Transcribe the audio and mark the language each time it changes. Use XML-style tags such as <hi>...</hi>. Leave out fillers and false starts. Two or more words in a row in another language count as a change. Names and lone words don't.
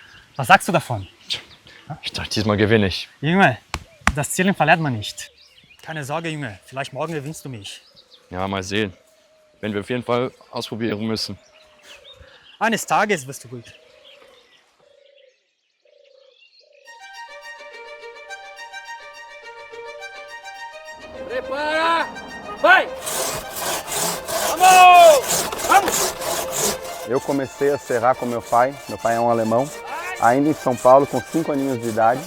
<de>Was sagst du davon? Ich dachte, diesmal gewinne ich. Junge, das Zielen verliert man nicht. Keine Sorge, Junge, vielleicht morgen gewinnst du mich. Ja, mal sehen. Werden wir auf jeden Fall ausprobieren müssen. Eines Tages wirst du gut.</de> <pt>Prepara! Vai! Vamos! Vamos! Eu comecei a serrar com meu pai é um alemão, ainda em São Paulo, com 5 aninhos de idade.</pt>